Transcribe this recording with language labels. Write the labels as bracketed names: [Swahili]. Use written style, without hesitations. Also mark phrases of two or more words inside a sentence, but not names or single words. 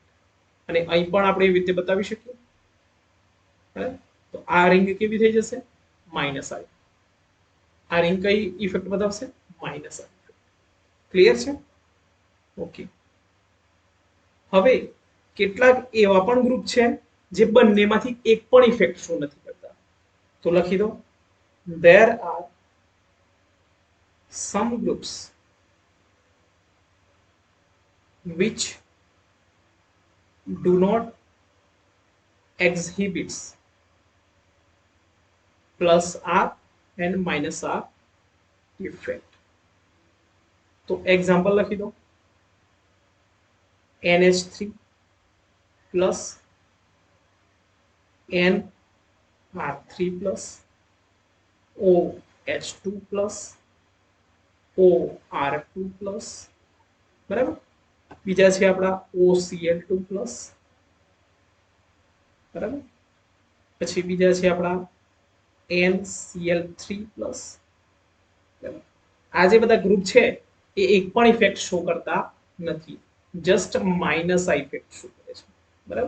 [Gujarati] અને અહીં પણ આપણે એવી રીતે બતાવી શકીએ, તો આ રિંગ કેવી થઈ જશે, [English] minus R. [Gujarati] આ રિંગ કઈ ઇફેક્ટ બતાવશે, [English] minus R effect. [Gujarati] ક્લિયર છે? ઓકે. હવે કેટલાક એવા પણ ગ્રુપ છે જે બંનેમાંથી એક પણ [English] effect show [Gujarati] નથી કરતા. તો લખી દો, [English] there are some groups which do not exhibits plus R and minus R effect. [Gujarati] તો એક્ઝામ્પલ લખી દો, [English] NH3 plus NR3 plus OH2 plus OR2 plus, [Gujarati] બરાબર. બીજા છે આપણા OCl2 plus, બરાબર. પછી બીજા છે આપણા NCl3 plus. આ જે બધા ગ્રુપ છે એ એક પણ [English] effect show [Gujarati] કરતા નથી, [English] just minus [Gujarati] આ [English] effect show [Gujarati] કરે છે, બરાબર.